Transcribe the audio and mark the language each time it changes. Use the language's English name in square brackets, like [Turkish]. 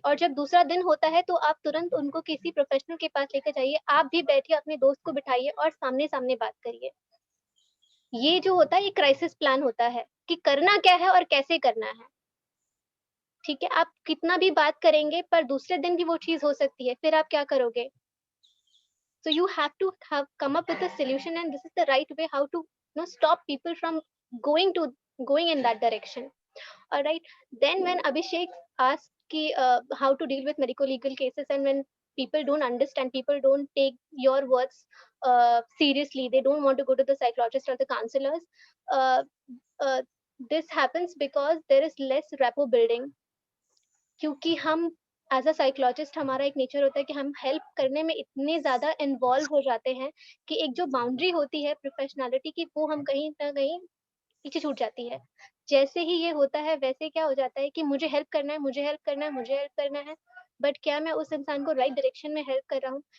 [Hindi] और जब दूसरा दिन होता है तो आप तुरंत उनको किसी प्रोफेशनल के पास लेकर जाइए, आप भी बैठिए, अपने दोस्त को बिठाइए और सामने सामने बात करिए। ये जो होता है ये क्राइसिस प्लान होता है कि करना क्या है और कैसे करना है। ठीक है, आप कितना भी बात करेंगे पर दूसरे दिन भी वो चीज हो सकती है, फिर आप क्या करोगे? [English] So you have to have come up with a solution, and this is the right way how to stop people from going in that direction. All right. Then when Abhishek asked how to deal with medical legal cases, and when people don't understand, people don't take your words seriously, they don't want to go to the psychologist or the counselors. Uh, uh, this happens because there is less rapport building. [Hindi] क्योंकि हम as a psychologist हमारा एक nature होता है कि हम help करने में इतने ज्यादा इन्वॉल्व हो जाते हैं कि एक जो बाउंड्री होती है प्रोफेशनलिटी की, वो हम कहीं ना कहीं पीछे छूट जाती है। जैसे ही ये होता है वैसे क्या हो जाता है कि मुझे हेल्प करना है, मुझे हेल्प करना है, मुझे हेल्प करना है, बट क्या मैं उस इंसान को राइट डायरेक्शन में हेल्प कर रहा हूँ?